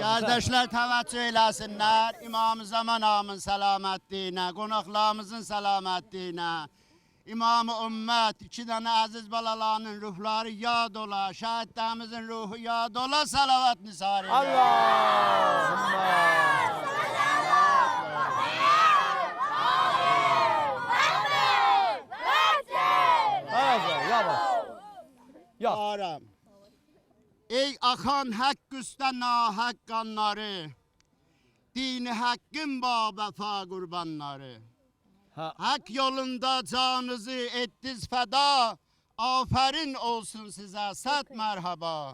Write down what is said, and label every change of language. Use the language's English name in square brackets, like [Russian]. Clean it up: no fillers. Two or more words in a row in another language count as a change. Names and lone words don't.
[Azerbaijani] Kardeşler təvəccüh eləsinlər, İmam-ı Zaman ağamın selamətliyinə, qonaqlarımızın selamətliyinə, İmam-ı Ümmət, 2 dənə əziz balalarının ruhları yad ola, şəhidlərimizin ruhu yad ola, salavat nisari. Allahümme. Aram. [Turkish] Ey akan hak üstten nahak kanları, dini hakkın vefa kurbanları. Hak yolunda canınızı ettiz feda, aferin olsun size, sat merhaba.